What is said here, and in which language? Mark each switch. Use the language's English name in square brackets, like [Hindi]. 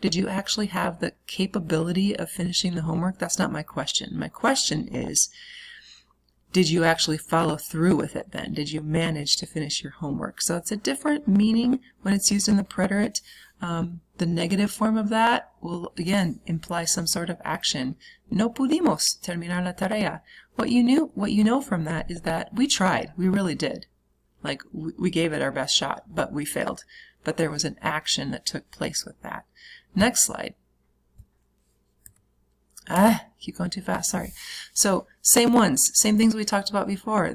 [English] Did you actually have the capability of finishing the homework? That's not my question. My question is, did you actually follow through with it then? Did you manage to finish your homework? So it's a different meaning when it's used in the preterite. The negative form of that will, again, imply some sort of action. [Spanish] No pudimos terminar la tarea. [English] What you know from that is that we tried. We really did. Like, we gave it our best shot, but we failed. But there was an action that took place with that. Next slide. Keep going too fast, sorry. So, same ones, same things we talked about before.